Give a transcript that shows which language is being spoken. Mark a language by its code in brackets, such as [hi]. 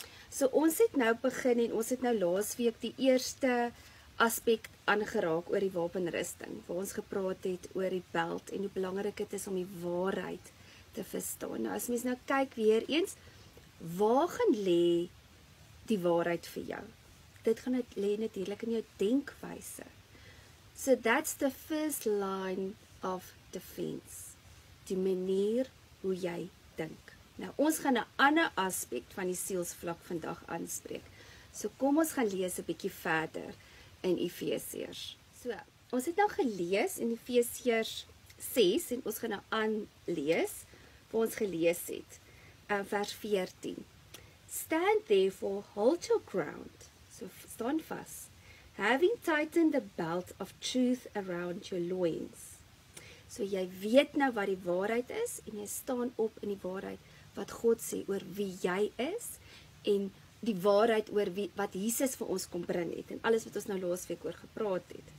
[af] So ons het nou begin en ons het nou laasweek die eerste aspek aangeraak oor die wapenrusting, waar ons gepraat het oor die belt en hoe belangrik dit is om die waarheid te verstaan. Nou as mens nou kyk weer eens, waar gaan lê die waarheid vir jou? Dit gaan lê natuurlik in jou denkwyse. [en] So that's the first line of defense. [af] Die manier hoe jy dink. Nou ons gaan 'n ander aspek van die sielsvlak vandag aanspreek. So kom ons gaan lees 'n bietjie verder in Efesiërs. So, ons het nou gelees in Efesiërs 6 en ons gaan nou aanlees waar ons gelees het. Vers 14. [en] Stand therefore, hold your ground. [af] So staan vas. [en] Having tightened the belt of truth around your loins. [af] So jy weet nou wat die waarheid is en jy staan op in die waarheid wat God sê oor wie jy is en die waarheid oor wat Jesus vir ons kom bring het en alles wat ons nou laasweek oor gepraat het.